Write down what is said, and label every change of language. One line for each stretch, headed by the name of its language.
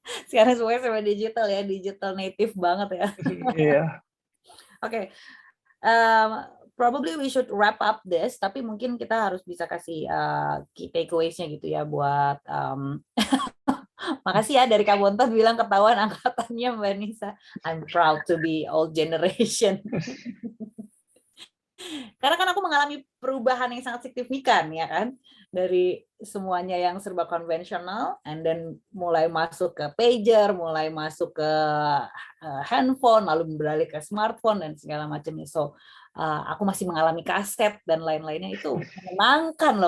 Indonesian: Sekarang semuanya sama digital ya, digital native banget ya. Iya. Oke.
English: Probably we should wrap up this,
Indonesian: tapi mungkin kita harus bisa kasih key takeaways-nya gitu ya buat makasih ya dari Kak Bontot bilang ketahuan angkatannya Mbak Nisa.
English: I'm proud to be old generation.
Indonesian: Karena kan aku mengalami perubahan yang sangat signifikan ya kan, dari semuanya yang serba konvensional, and then mulai masuk ke pager, mulai masuk ke handphone, lalu beralih ke smartphone dan segala macamnya. So aku masih mengalami kaset dan lain-lainnya, itu menyenangkan loh.